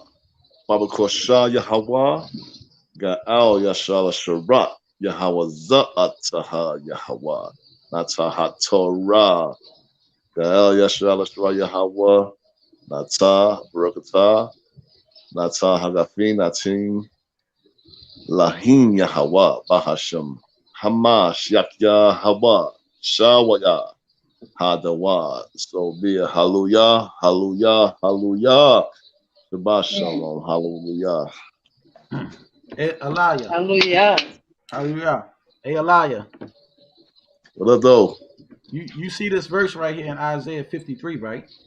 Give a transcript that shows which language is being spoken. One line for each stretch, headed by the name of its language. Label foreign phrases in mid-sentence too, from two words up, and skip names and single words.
English: Baba Kosha Yahweh Ga'al Yasha Allah Sharat Yahweh Zataha Yahweh Nata HaTorah Ga'al Yasha Allah Sharat Yahweh Nata Barakatah Nata Hagafin Natim Lahim Yahweh Bahashem Ha Mashayach Yahawashi Shawaya Hadawa. So be it. Hallelujah, hallelujah, hallelujah.
Hebrew: Shabbat shalom,
English: hallelujah. Hey, Elijah. Hallelujah. Hallelujah. Hey, Elijah. What up, though? You see this verse right here in Isaiah 53, right?